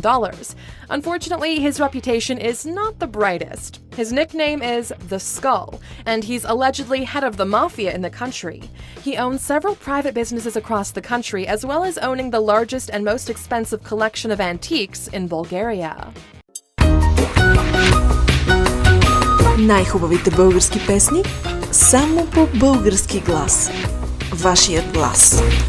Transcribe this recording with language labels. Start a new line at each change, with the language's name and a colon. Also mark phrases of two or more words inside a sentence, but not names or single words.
English: Unfortunately, his reputation is not the brightest. His nickname is The Skull, and he's allegedly head of the mafia in the country. He owns several private businesses across the country, as well as owning the largest and most expensive collection of antiques in Bulgaria.
Bulgarian: Най-хубавите български песни само по български глас. Вашият глас.